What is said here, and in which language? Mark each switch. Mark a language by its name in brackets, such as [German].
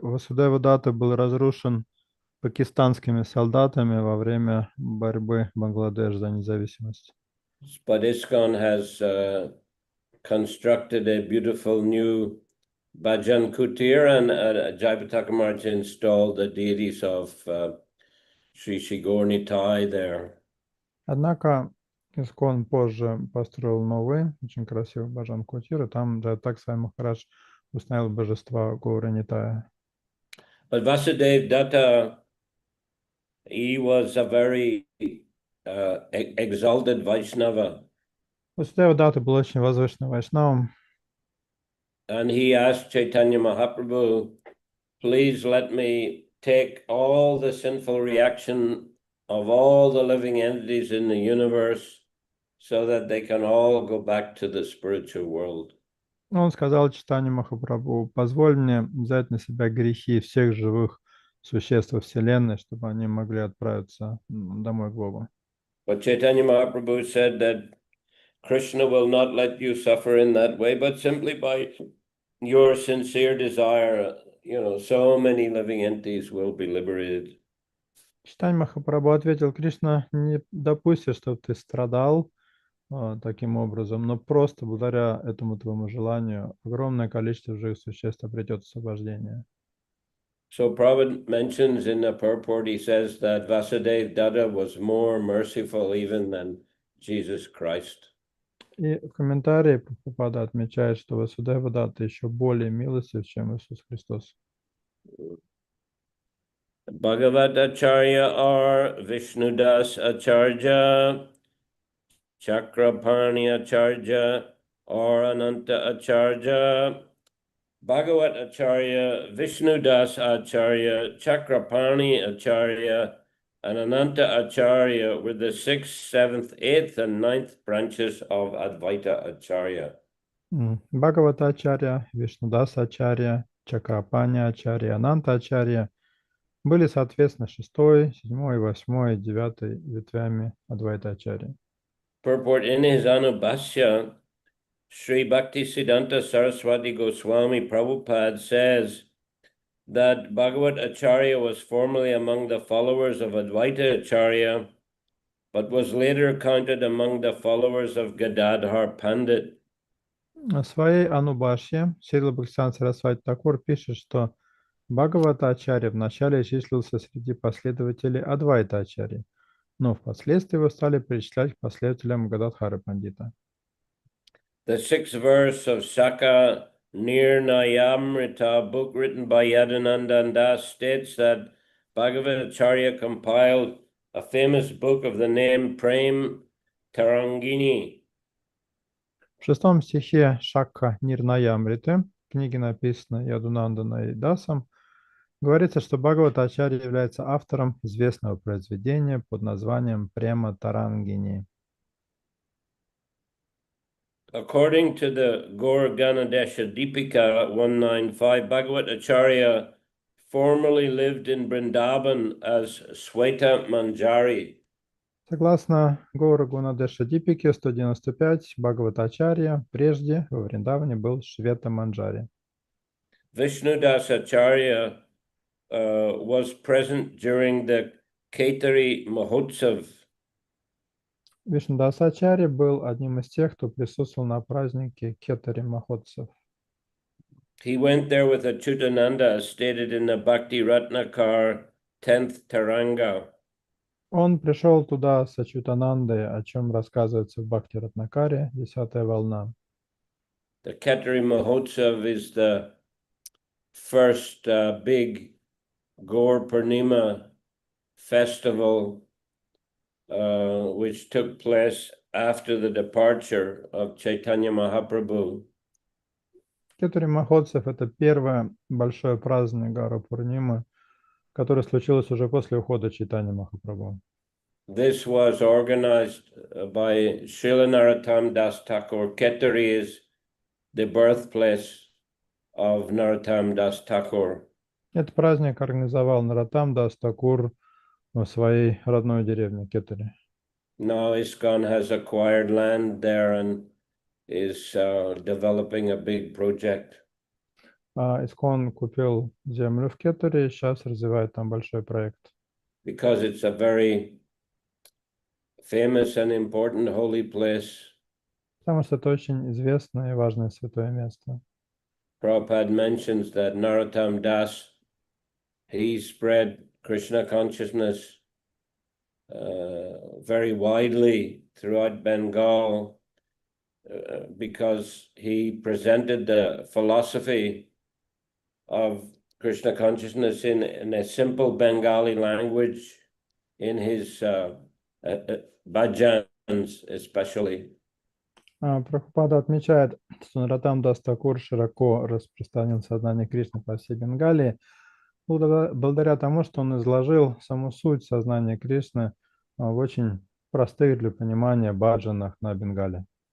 [Russian] Васудева Датта был разрушен пакистанскими солдатами во время борьбы Бангладеш за независимость. [English] But ISKCON has constructed a beautiful new Bhajan Kutir, and Jayapataka Maharaj installed the deities of Sri Shigornitai there. [Russian] Однако Искон позже построил новый, очень красивый Баджан Кутир, и там Джайапатака Махарадж установил божества Гаура Нитая. [English] But Vasudev Datta, he was a very exalted Vaishnava. [Russian] Васудева Датта был очень возвышенным вайшнавом, [English] and he asked Chaitanya Mahaprabhu, please let me take all the sinful reaction of all the living entities in the universe so that they can all go back to the spiritual world. [Russian] он сказал Чайтанье Махапрабху: позволь мне взять на себя грехи всех живых существ во Вселенной, чтобы они могли отправиться домой к Богу. [English] But Chaitanya Mahaprabhu said that Krishna will not let you suffer in that way, but simply by your sincere desire, so many living entities will be liberated. [Russian] Чайтанья Махапрабху ответил: Кришна не допустит, чтобы ты страдал таким образом, но просто благодаря этому твоему желанию огромное количество живых существ обретет освобождение. [English] So Prabhupada mentions in the purport, he says that Vasudev Datta was more merciful even than Jesus Christ. [Russian] И в комментарии Прабхупада отмечает, что Васудева Датта еще более милостив, чем Иисус Христос. [English] Bhagavad Acharya or Vishnudas Acharya, Chakrapani Acharya or Ananta Acharya, Bhagavad Acharya, Vishnudas Acharya, Chakrapani Acharya, and Ananta Acharya were the 6th, 7th, 8th, and 9th branches of Advaita Acharya. [Russian] Бхагавата Ачарья, Вишнудаса Ачарья, Чакрапани Ачарья, Ананта Ачарья были, соответственно, 6-й, 7-й, 8-й, 9-й ветвями Адвайта Ачарьи. [English] Purport: in his Anubhashya, Sri Bhaktisiddhanta Saraswati Goswami Prabhupada says that Bhagavad Acharya was formerly among the followers of Advaita Acharya, but was later counted among the followers of Gadadhar Pandit. [Russian] В своей Анубашье Шрила Бхактисиданта Сарасвати Такур пишет, что Бхагавата Ачарья вначале числился среди последователей Адвайта Ачарьи, но впоследствии его стали причислять к последователям Гададхара Пандита. [English] The sixth verse of Saka Nirnayamrita, book written by Yadananda Das, states that Bhagavacharya compiled a famous book of the name Prem Tarangini. [Russian] В шестом стихе Шакха Нирнаямриты, книги, написанной Ядунанданой Дасом, говорится, что Бхагаватачарья является автором известного произведения под названием Према Тарангини. [English] According to the Gaur Ganadesha Deepika 195, Bhagavacharya formerly lived in Vrindavan as Sweta Manjari. [Russian] Согласно Гаура Гунадеша Дипике 195, Бхагаватачарья прежде во Вриндаване был Швета Манджари. [English] Vishnudas Acharya was present during the Kaitari Mahotsav. [Russian] Вишнудасачарья был одним из тех, кто присутствовал на празднике Кетари Махотсав. [English] He went there with Achyutananda, as stated in the Bhakti Ratnakar 10th Taranga. [Russian] Он пришел туда с Ачютанандой, о чем рассказывается в Бхакти Ратнакаре, 10-я волна. [English] The Kaitari Mahotsav is the first big Gaur Purnima festival which took place after the departure of Chaitanya Mahaprabhu. [Russian] Кетари Махотсав — это первое большое празднование Гаура Пурнимы, которое случилось уже после ухода Чайтаньи Махапрабху. [English] This was organized by Srila Narottam Das Thakur. Ketari is the birthplace of Narottam Das Thakur. [Russian] Этот праздник организовал Нароттам Дас Такур в своей родной деревне Кетари. [English] Now ISKCON has acquired land there and is developing a big project. [Russian] Искон купил землю в Кетари и сейчас развивает там большой проект. [English] Because it's a very famous and important holy place. [Russian] Потому что это очень известное и важное святое место. [English] Prabhupada mentions that Narottam Das, he spread Krishna consciousness very widely throughout Bengal because he presented the philosophy of Krishna consciousness in a simple Bengali language in his bhajans especially. [Russian] Прабхупада отмечает, что Нароттам Дас Такур широко распространил сознание Кришны по всей Бенгалии, благодаря тому, что он изложил саму суть сознания Кришны в очень простых для понимания баджанах на Бенгале.